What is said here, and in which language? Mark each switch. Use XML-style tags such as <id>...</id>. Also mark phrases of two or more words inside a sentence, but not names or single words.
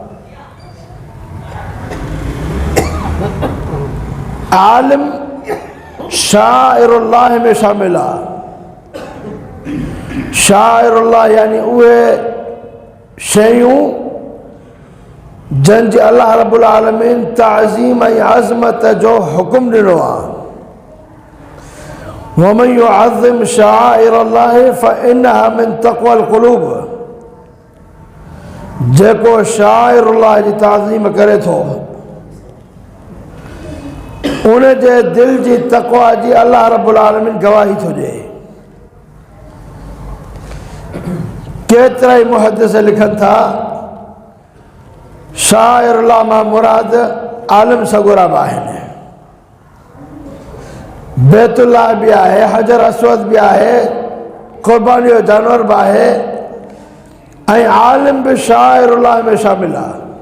<sd>आलिम शाइरुल्लाह में शामिल आहे। शाइरुल्लाह यानी उहे शयूं जंहिंजे</sd> <ar>الله رب العالمين</ar> <sd>ताज़ीम ऐं अज़मत जो हुकुम ॾिनो आहे।</sd> <ar>ومن يعظم شعائر الله فإنها من تقوى القلوب.</ar> <sd>जेको शाइरुल्लाह जी ताज़ीम करे थो उन जे दिल जी तक़वा जी</sd> <ar>الله رب العالمين</ar> <sd>गवाही थो ॾे। केतिरा ई मुहद्दिस लिखनि था शाइरुल्लाह मां मुराद आलिम सगुरा बि आहिनि, बैतुल्लाह भी आहे, हजर असवद भी आहे, क़ुर्बानी जो जानवर भी आहे, ऐं आलिम भी शाइरुल्लाह में शामिल आहे।</sd>